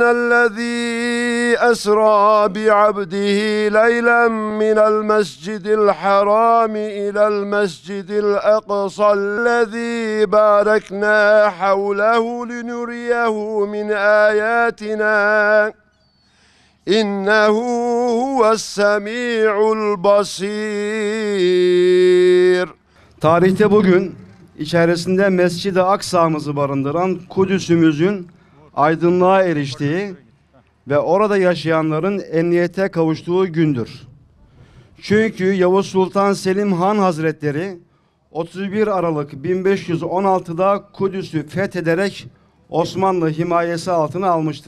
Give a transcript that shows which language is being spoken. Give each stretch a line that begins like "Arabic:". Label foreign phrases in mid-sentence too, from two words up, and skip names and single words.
Arabic: الذي أسرى بعبده ليلا من المسجد الحرام إلى المسجد الأقصى الذي باركنا حوله لنريه من آياتنا إنه هو السميع البصير.
Turkish: Tarihte bugün içerisinde Mescid-i Aksa'mızı barındıran Kudüs'ümüzün aydınlığa eriştiği ve orada yaşayanların emniyete kavuştuğu gündür. Çünkü Yavuz Sultan Selim Han Hazretleri 31 Aralık 1516'da Kudüs'ü fethederek Osmanlı himayesi altına almıştır.